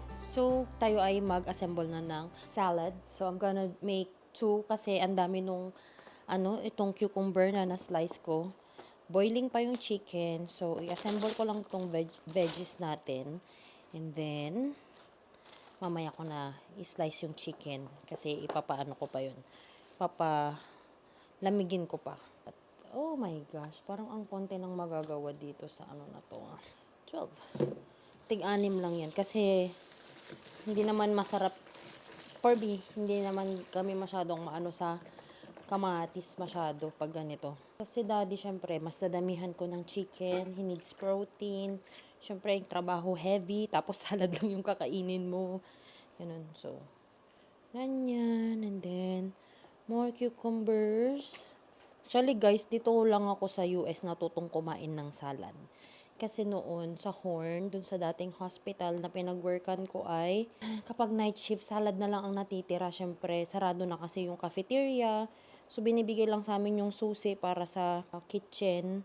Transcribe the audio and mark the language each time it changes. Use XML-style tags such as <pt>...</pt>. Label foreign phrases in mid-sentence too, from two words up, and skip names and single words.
<tl>So, tayo ay mag-assemble na ng salad.</tl> <en>So, I'm gonna make</en> <tl>2 kasi ang dami nung itong cucumber na na-slice ko. Boiling pa yung chicken. So, i-assemble ko lang itong veggies natin. And then, mamaya ko na i-slice yung chicken kasi ipapaano ko pa yun. Lamigin ko pa.</tl> <en>Oh my gosh,</en> <tl>parang ang konti ng magagawa dito sa na to. 12. Tig-anim lang yan kasi hindi naman masarap</tl> <en>for me.</en> <tl>Hindi naman kami masyadong maano sa kamatis masyado pag ganito. Kasi daddy, syempre, mas dadamihan ko ng chicken.</tl> <en>He needs protein.</en> <tl>Syempre, yung trabaho heavy. Tapos salad lang yung kakainin mo. Ganun. So, ganyan.</tl> <en>And then, more cucumbers. Actually,</en> <tl>guys, dito lang ako sa US natutong kumain ng salad. Kasi noon, sa Horn, dun sa dating hospital na pinag-workan ko ay, kapag night shift, salad na lang ang natitira. Syempre, sarado na kasi yung cafeteria. So, binibigay lang sa amin yung susi para sa kitchen.</tl>